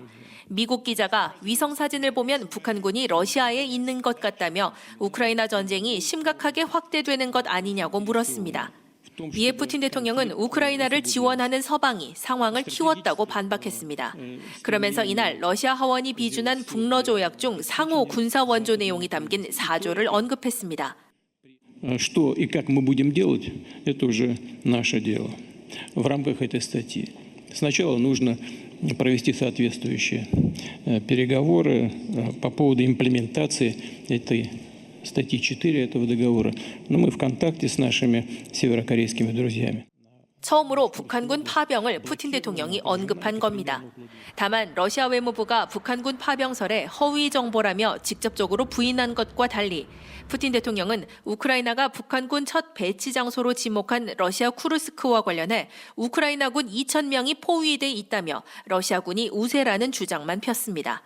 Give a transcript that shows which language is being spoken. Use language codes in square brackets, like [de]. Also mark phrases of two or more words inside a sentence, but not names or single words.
[ko] 미국 기자가 위성 사진을 보면 북한군이 러시아에 있는 것 같다며 우크라이나 전쟁이 심각하게 확대되는 것 아니냐고 물었습니다. 이에 푸틴 대통령은 우크라이나를 지원하는 서방이 상황을 키웠다고 반박했습니다. 그러면서 이날 러시아 하원이 비준한 북러 조약 중 상호 군사 원조 내용이 담긴 4조를 언급했습니다. [ru] Что и как мы будем делать, это уже наше дело в рамках этой статьи. Сначала нужно провести соответствующие переговоры по поводу имплементации этой статьи 4 этого договора. Но мы в контакте с нашими северокорейскими друзьями. [ko] 처음으로 북한군 파병을 푸틴 대통령이 언급한 겁니다. 다만 러시아 외무부가 북한군 파병설에 허위 정보라며 직접적으로 부인한 것과 달리 푸틴 대통령은 우크라이나가 북한군 첫 배치 장소로 지목한 러시아 쿠르스크와 관련해 우크라이나군 2,000명이 포위돼 있다며 러시아군이 우세라는 주장만 폈습니다.